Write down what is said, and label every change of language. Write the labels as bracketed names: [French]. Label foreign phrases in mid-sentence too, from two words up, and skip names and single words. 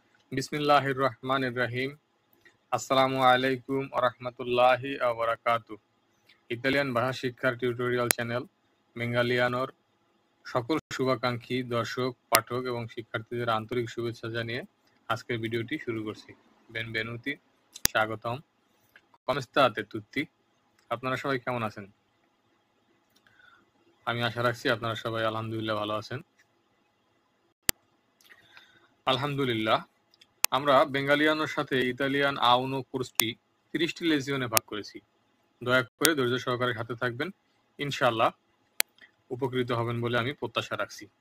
[Arabic] بسم الله الرحمن الرحيم. السلام عليكم ورحمة الله وبركاته. [Bangla] ইতালিয়ান ভাষা শিক্ষার টিউটোরিয়াল চ্যানেল বেঙ্গালিয়ানোর সকল শুভাকাঙ্ক্ষী দর্শক, পাঠক এবং শিক্ষার্থীদের আন্তরিক শুভেচ্ছা জানিয়ে আজকের ভিডিওটি শুরু করছি। বেনভেনুতি, স্বাগতম। [Italian] come state tutti? [Bangla] আপনারা সবাই কেমন আছেন? আমি আশা রাখছি আপনারা সবাই আলহামদুলিল্লাহ ভালো আছেন। আলহামদুলিল্লাহ, আমরা বেঙ্গালিয়ানোর সাথে ইতালিয়ান আউনো কোর্সটি 30টি লেসিয়নে ভাগ করেছি। দয়া করে ধৈর্য সহকারে সাথে থাকবেন, ইনশাআল্লাহ উপকৃত হবেন বলে আমি প্রত্যাশা রাখছি।